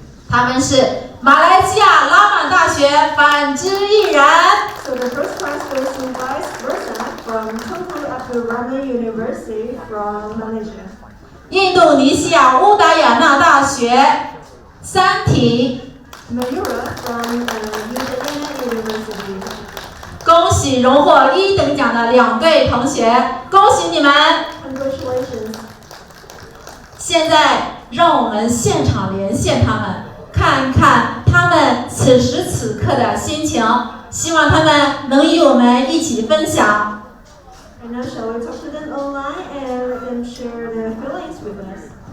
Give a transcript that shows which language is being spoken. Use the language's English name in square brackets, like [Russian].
[Chinese] 他们是马来西亚拉满大学反之亦然。 [English] So the first prize goes to vice versa from Tunku Abdul Rahman University from Malaysia. [Chinese] 印度尼西亚乌达雅纳大学三体。 [English] Mayura from Udayana University. [Chinese] 恭喜荣获1等奖的2对同学，恭喜你们 [English] Congratulations. [Chinese] 现在让我们现场连线他们，看看他们此时此刻的心情，希望他们能与我们一起分享。 [English] And now shall we talk to them online and let them share their feelings with us?